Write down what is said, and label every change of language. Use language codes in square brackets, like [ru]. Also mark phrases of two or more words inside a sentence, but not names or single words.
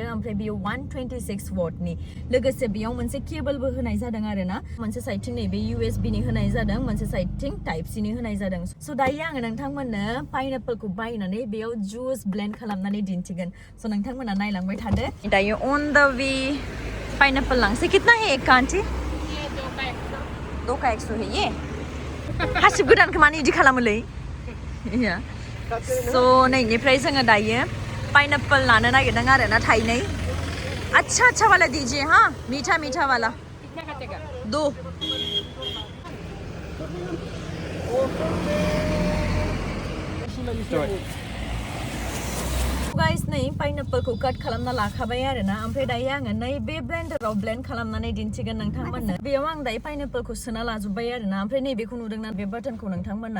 [brx] ओमफ्राय बेयाव 126 वाटनि लोगोसे बेयाव मोनसे केबलबो होनाय जादों आरोना. मोनसे साइडथिं नैबे USB नि होनाय जादों, मोनसे साइडथिं टाइप C नि होनाय जादों. स' दायो आङो नोंथांमोननो पाइनापोलखौ बायनानै बेयाव जुस ब्लेन्ड खालामनानै दिन्थिगोन. स' नोंथांमोना नायलांबाय थादो. दायो [en] on the way [brx] पाइनापोल लांसै. [hi] कितना है एक का आंटी? 2 का 100 है ये. [brx] हासिब गोदानखौ मानो इदि खालामोलै? स' नैनिफ्राय जोङो दायो पाइनापोल लानो नागिरदों आरोना थाइनै. [hi] अच्छा वाला दीजिए. हाँ मीठा वाला 2. [brx] गाइस नै पाइनापोलखौ काट खालामना लाखाबाय आरोना. ओमफ्राय दायो आङो नै बे ब्लेन्डाराव ब्लेन्ड खालामनानै दिन्थिगोन नोंथांमोननो. बेयाव आं दायो पाइनापोलखौ सोना लाजोब्बाय आरोना. ओमफ्राय नैबेखौ नुदोंना बे बाटनखौ नोंथांमोना?